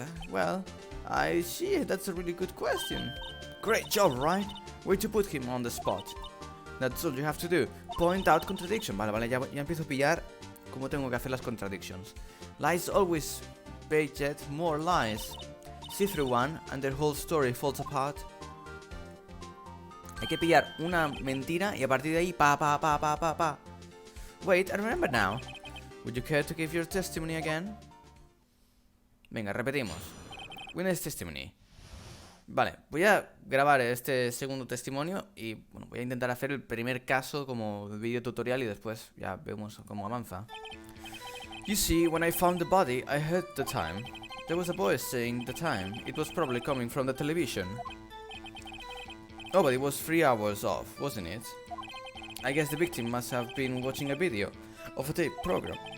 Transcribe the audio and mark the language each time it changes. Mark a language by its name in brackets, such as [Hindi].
[English] Well, I see, that's a really good question. Great job, Wright. Way to put him on the spot. That's all you have to do. Point out contradiction. [Spanish] Vale, ya empiezo a pillar cómo tengo que hacer las contradictions. [English] Lies always beget more lies. See through one and their whole story falls apart. [Spanish] Hay que pillar una mentira y a partir de ahí pa. [English] Wait, I remember now. Would you care to give your testimony again? [Spanish] Venga, repetimos. [English] Witness testimony. [Spanish] Vale, voy a grabar este segundo testimonio y bueno, voy a intentar hacer el primer caso como video tutorial y después ya vemos cómo avanza. [English] You see, when I found the body, I heard the time. There was a voice saying the time. It was probably coming from the television. Oh, but it was 3 hours off, wasn't it? I guess the victim must have been watching a video of a tape program.